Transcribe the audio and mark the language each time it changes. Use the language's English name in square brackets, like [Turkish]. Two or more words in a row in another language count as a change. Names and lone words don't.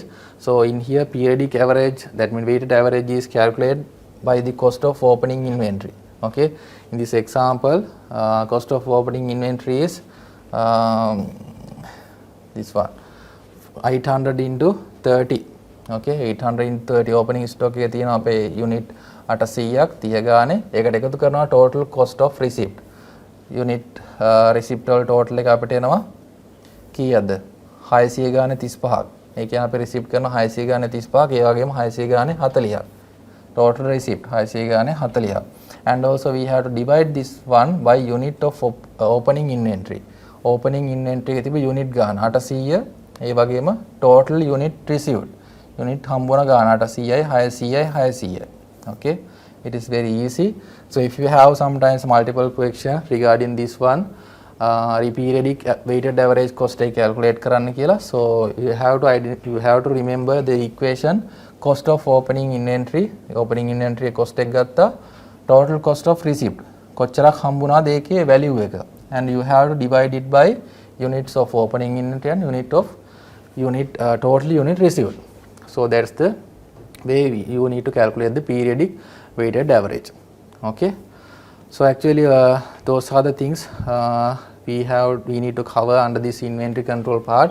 [English] So in here periodic average, that means weighted average is calculated by the cost of opening inventory. Okay, in this example, cost of opening inventory is this one, 800 into 30. Okay, 800 into 30 opening stock [Sinhala] එකේ තියෙන අපේ unit 800ක් 30 ගානේ ඒකට එකතු කරනවා [English] total cost of receipt. Unit receipt [Sinhala] වල total එක අපිට එනවා කීයද 600 ගානේ 35ක්. ඒ කියන්නේ අපි receipt කරන 600 ගානේ 35ක්, ඒ වගේම 600 ගානේ 40ක්. [English] Total receipt [Sinhala] 600 ගානේ 40ක්. [English] And also we have to divide this one by unit of opening inventory. Opening inventory [Sinhala] එකේ තිබෙ unit ගාන 800, ඒ වගේම total unit received. Unit හම්බුන ගාන 800යි 600යි 600යි. [English] Okay, it is very easy. So if you have sometimes multiple questions regarding this one, periodic weighted average cost එක calculate [Sinhala] කරන්න කියලා, [English] so you have to remember the equation cost of opening inventory cost [Sinhala] එක ගත්තා, [English] total cost of receipt [Sinhala] කොච්චරක් හම්බුණාද ඒකේ value එක, [English] and you have to divide it by units of opening inventory and total unit received. So that's the way you need to calculate the periodic weighted average. Okay, so actually those are the things we need to cover under this inventory control part.